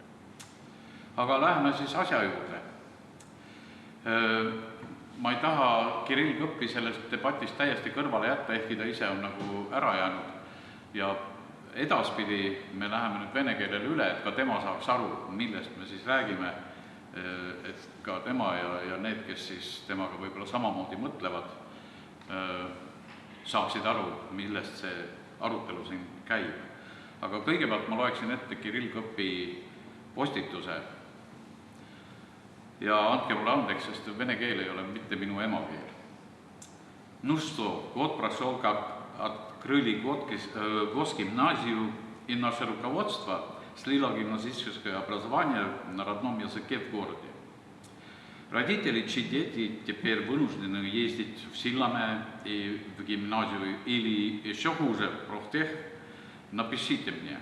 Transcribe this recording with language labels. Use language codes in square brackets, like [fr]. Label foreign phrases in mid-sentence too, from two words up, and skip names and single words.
[et] Aga läheme siis asja juurde. Ma ei taha Kirill Kõppi sellest debatist täiesti kõrvale jätta, ehkki ta ise on nagu ära jäänud ja edaspidi me läheme nüüd vene keelele üle, et ka tema saaks aru, millest me siis räägime, et ka tema ja need, kes siis temaga võib-olla samamoodi mõtlevad, saaksid aru, millest see arutelu siin käib. Aga kõigepealt ma loeksin ette Kirill Kõppi postituse ja andke mulle andeks, sest vene keel ei ole mitte minu emakeel. [ru] Ну что, год прошел, как открыли госгимназию, и наше руководство слило гимназическое образование на родном языке в городе. Родители, чьи дети теперь вынуждены ездить в Силаме и в гимназию, или еще хуже, в профтех, напишите мне.